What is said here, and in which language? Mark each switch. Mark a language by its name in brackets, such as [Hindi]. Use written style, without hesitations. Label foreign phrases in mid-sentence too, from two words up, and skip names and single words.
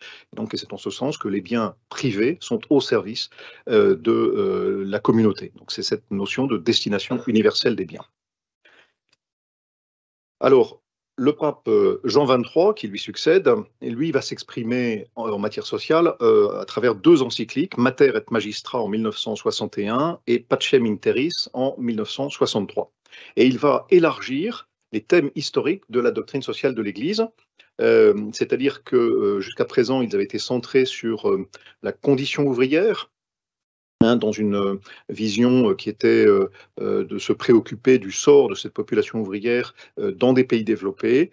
[French] Donc, c'est en ce sens que les biens privés sont au service de la communauté. Donc, c'est cette notion de destination universelle des biens. Alors, le pape Jean XXIII, qui lui succède, et lui va s'exprimer en matière sociale à travers 2 encycliques, Mater et Magistra en 1961 et Pacem in Terris en 1963. Et il va élargir les thèmes historiques de la doctrine sociale de l'Église, c'est-à-dire que jusqu'à présent, ils avaient été centrés sur la condition ouvrière, dans une vision qui était de se préoccuper du sort de cette population ouvrière dans des pays développés.